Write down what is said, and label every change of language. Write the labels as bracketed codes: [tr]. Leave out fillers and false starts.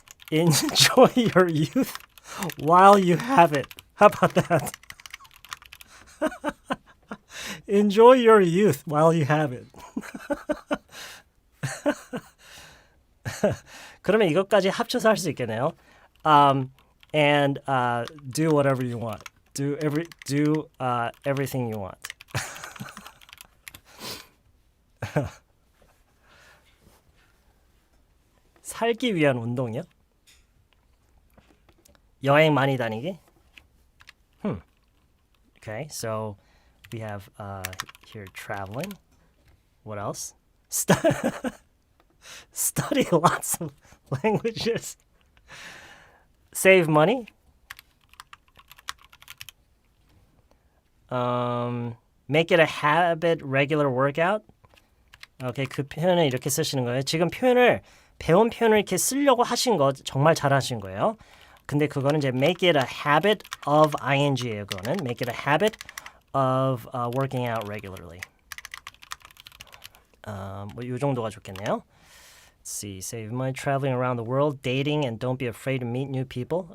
[en] Enjoy your youth while you have it. How about that? Enjoy your youth while you have it. [ko] 그러면 이것까지 합쳐서 할 수 있겠네요. [en] And do whatever you want. Do everything you want. [ko] 살기 위한 운동이요? 여행 많이 다니기? [en] Okay, so we have here traveling. What else? Study lots of languages. Save money. Make it a habit, regular workout. [ko] Okay, 그 표현을 이렇게 쓰시는 거예요. 지금 배운 표현을 이렇게 쓰려고 하신 거 정말 잘하신 거예요. 근데 그거는 이제 make it a habit of ing예요. [en] 그거는 make it a habit of working out regularly. [ko] 이 정도가 좋겠네요. [en] Let's see, save money, traveling around the world, dating, and don't be afraid to meet new people.